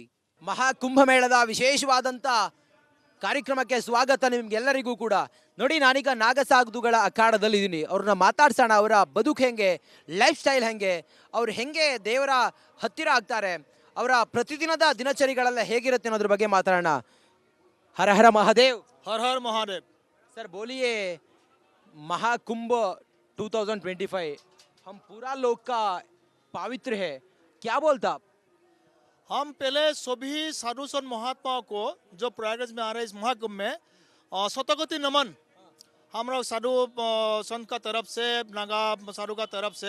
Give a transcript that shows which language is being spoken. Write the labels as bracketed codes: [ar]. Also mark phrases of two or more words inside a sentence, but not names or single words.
[kn] ಮಹಾಕುಂಭಮೇಳದ ವಿಶೇಷವಾದಂಥ ಕಾರ್ಯಕ್ರಮಕ್ಕೆ ಸ್ವಾಗತ ನಿಮ್ಗೆಲ್ಲರಿಗೂ ಕೂಡ. ನೋಡಿ, ನಾನೀಗ ನಾಗಸಾಧುಗಳ ಅಖಾಡದಲ್ಲಿ ಇದ್ದೀನಿ. ಅವ್ರನ್ನ ಮಾತಾಡ್ಸೋಣ. ಅವರ ಬದುಕು ಹೆಂಗೆ, [en] life style [kn] ಹೆಂಗೆ, ಅವ್ರು ಹೆಂಗೆ ದೇವರ ಹತ್ತಿರ ಆಗ್ತಾರೆ, ಅವರ ಪ್ರತಿದಿನದ ದಿನಚರಿಗಳೆಲ್ಲ ಹೇಗಿರುತ್ತೆ ಅನ್ನೋದ್ರ ಬಗ್ಗೆ ಮಾತಾಡೋಣ. [hi] हर हर महादेव। हर हर महादेव। सर बोलिए, महाकुंभ 2025 हम पूरा लोक का पवित्र है, क्या बोलता आप? हम पहले सभी साधु संत महात्माओं को जो प्रयागराज में आ रहे हैं इस महाकुंभ में शतकोटि नमन हम लोग साधु संत का तरफ से, नागा साधु का तरफ से।